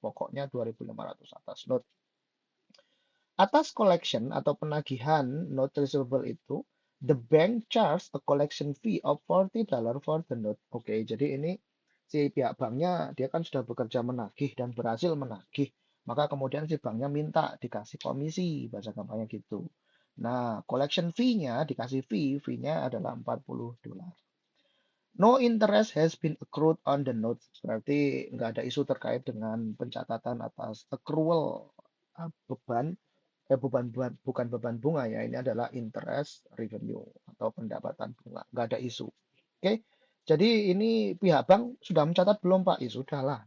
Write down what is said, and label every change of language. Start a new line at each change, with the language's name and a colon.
Indonesian: Pokoknya 2.500 atas note. Atas collection atau penagihan note receivable itu,
English: the bank charge a collection fee of $40 for the note.
Indonesian: Oke, jadi ini si pihak banknya dia kan sudah bekerja menagih dan berhasil menagih. Maka kemudian si banknya minta dikasih komisi, bahasa gampangnya gitu. Nah, collection fee-nya dikasih fee-nya adalah $40.
English: No interest has been accrued on the note.
Indonesian: Berarti nggak ada isu terkait dengan pencatatan atas accrual beban bukan beban bunga ya, ini adalah interest revenue atau pendapatan bunga, nggak ada isu. Oke, jadi ini pihak bank sudah mencatat belum Pak? Ya sudah lah.